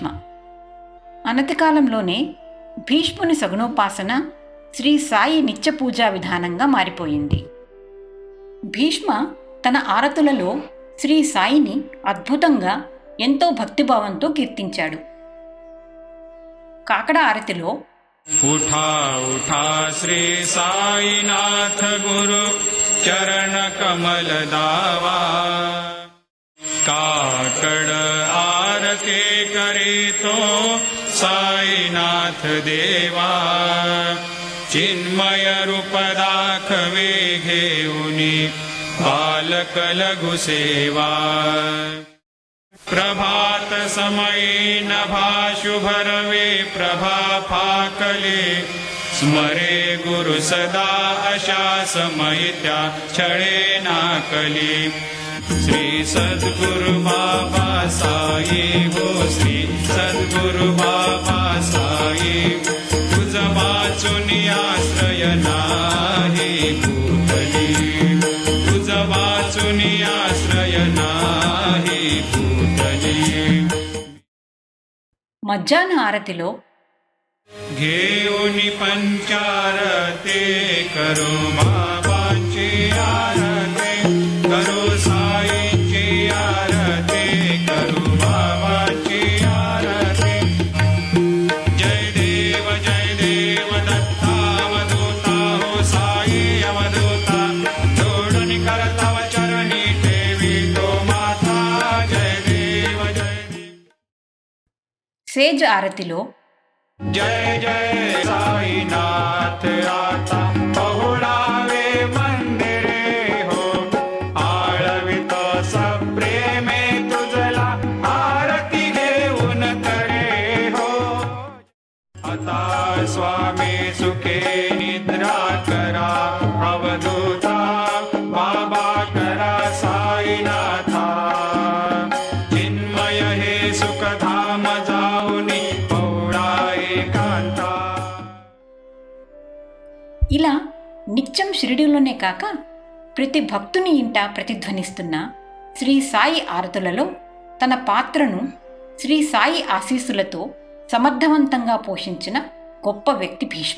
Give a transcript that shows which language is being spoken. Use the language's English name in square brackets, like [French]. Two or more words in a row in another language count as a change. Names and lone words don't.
[Telugu] అనతికాలంలోనే భీష్ముని సగుణోపాసన శ్రీ సాయి నిత్య పూజా విధానంగా మారిపోయింది. భీష్మ తన ఆరతులలో శ్రీ సాయిని అద్భుతంగా ఎంతో భక్తిభావంతో కీర్తించాడు. కాకడ ఆరతిలో, [Marathi] उठा उठा श्री साईनाथ गुरु चरण कमल दावा, काकड़ आरती करे तो साईनाथ देवा, चिन्मय रूप दाखवे घेऊनी बालक लघु सेवा, प्रभात समये नभा शुभरवे प्रभा फाकले, स्मरे गुरु सदा अशा समयित्या छळे नाकले, श्री सद्गुरु बाबा साई हो, श्री सद्गुरु बाबा साई, तुझ वाचून आश्रय नाही भूतली, तुझ वाचून आश्रय नाही भूतली. [Telugu] మధ్యాహ్న ఆరతిలో, [Marathi] घेऊनी पंचारते करो बाबाची आरते, करो साईची आरते, करो बाबाची आरते. जय देव दत्तावधूता हो साई अवधूता, जोडून करतव चरणी ठेवी तो माता. जय देव [Telugu] సేజ్ ఆరతిలో, [Marathi] जय जय साईनाथ आता बहुळावे मंदिरे हो, आळवितो सप्रेमे तुझला आरती घेऊन करे हो. आता स्वामी सुखे निद्रा करा, अवधूता बाबा करा साईनाथा, चिन्मय हे सुखधाम जाऊनी ఏకాంతా. [Telugu] ఇలా నిత్యం షిరిడీలోనే కాక ప్రతి భక్తుని ఇంట ప్రతిధ్వనిస్తున్న శ్రీ సాయి ఆరతులలో తన పాత్రను శ్రీ సాయి ఆశీస్సులతో సమర్థవంతంగా పోషించిన గొప్ప వ్యక్తి భీష్మ.